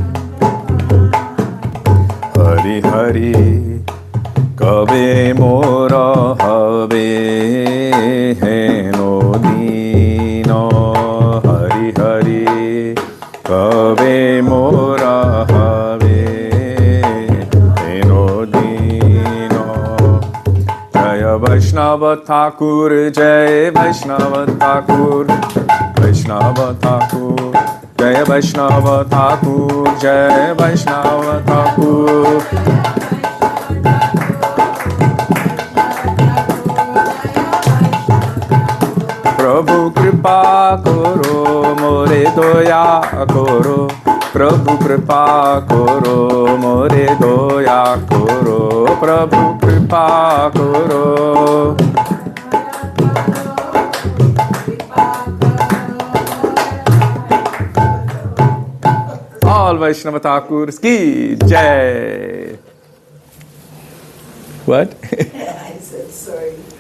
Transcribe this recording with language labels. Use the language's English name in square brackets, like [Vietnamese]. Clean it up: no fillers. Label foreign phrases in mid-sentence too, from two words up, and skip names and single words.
[Bangla] হরি হরি কবে মোর হবে হেন দিন হরি হরি কবে মোর হবে হেন দিন জয় বৈষ্ণব ঠাকুর জয় বৈষ্ণব ঠাকুর বৈষ্ণব ঠাকুর জয় বৈষ্ণব ঠাকুর জয় বৈষ্ণব ঠাকুর প্রভু কৃপা করো মোরে দয়া করো প্রভু কৃপা করো মোরে দয়া করো প্রভু কৃপা করো All বৈষ্ণব ঠাকুরস কি জয়. [English] What? I said sorry